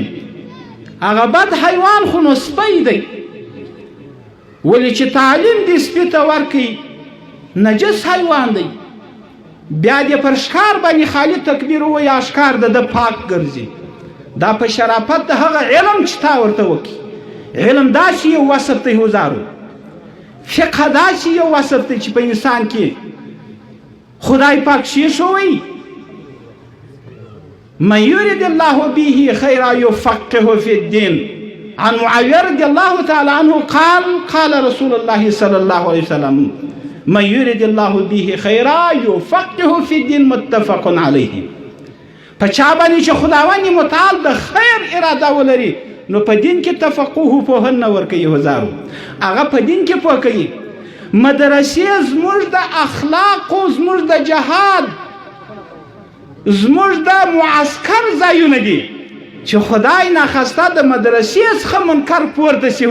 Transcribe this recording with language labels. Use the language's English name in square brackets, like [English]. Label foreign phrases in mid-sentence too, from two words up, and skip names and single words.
[Pashto] هغه بد حیوان خو نو سپی دی، ولې چې تعلیم دې سپي ته ورکوي نجس حیوان دی، بیا دې پر ښکار باندې خالي تکبیر ووایي ښکار د ده پاک ګرځي. دا په شرافت د هغه علم چې تا ورته وکړي. علم داسې یو وصف دی هزارو، فقه داسې یو وصف دی چې په انسان کې خدای پاک شوی [Arabic] من يريد الله به خيرا يفقهه في الدين. عن معاوية رضي الله تعالى عنه قال قال رسول الله صلى الله عليه وسلم من يريد الله به خيرا يفقهه في الدين متفق عليه. [Pashto] پچا باندې چې خداوند متعال د خیر اراده ولري نو په دین کې تفقه پوهنه ورکوي. هزارو هغه په دین کې پوه کوي. مدرسې زموږ د اخلاقو، زموږ د جهاد، زموږ د معسکر ځایونه دي چې خدای ناخواسته د مدرسې څخه منکر پورته شي.